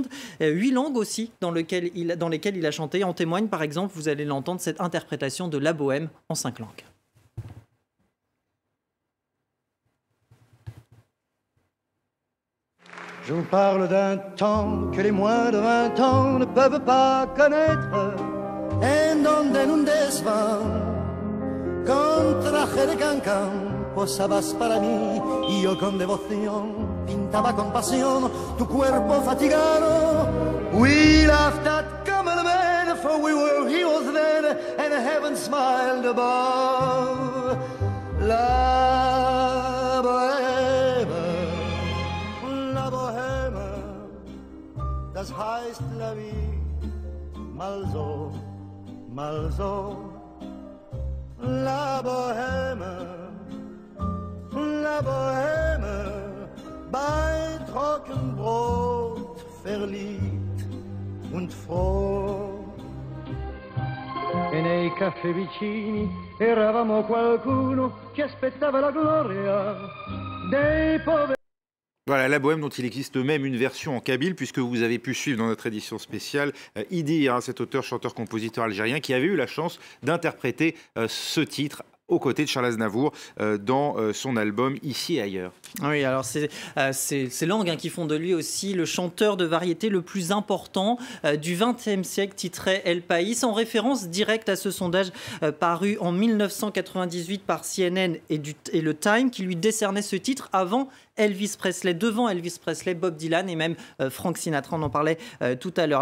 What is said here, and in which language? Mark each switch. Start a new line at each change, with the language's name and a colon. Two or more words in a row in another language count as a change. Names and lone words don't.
French: 8 langues aussi dans lesquelles il a chanté. En témoigne par exemple, vous allez l'entendre, cette interprétation de La Bohème en 5 langues. Je vous parle d'un temps que les moins de 20 ans ne peuvent pas connaître.
Spanish: En donde en un desván, con traje de cancán, posabas para mí, y yo con devoción pintaba con pasión tu cuerpo fatigado.
English: We laughed at common men, for we were heroes then, and heaven smiled above.
German: La bohème, das heißt
French: la vie,
German: mal so, la bohème, bei Trockenbrot verliebt und froh.
Italian: E nei caffè vicini eravamo qualcuno che aspettava la gloria dei poveri.
French: Voilà, La Bohème dont il existe même une version en kabyle, puisque vous avez pu suivre dans notre édition spéciale Idir, cet auteur, chanteur, compositeur algérien qui avait eu la chance d'interpréter ce titre aux côtés de Charles Aznavour dans son album Ici et ailleurs. Oui, alors c'est ces langues qui font de lui aussi le chanteur de variété le plus important du XXe siècle, titrait El País, en référence directe à ce sondage paru en 1998 par CNN et le Time, qui lui décernait ce titre avant Elvis Presley, devant Elvis Presley, Bob Dylan et même Frank Sinatra, on en parlait tout à l'heure.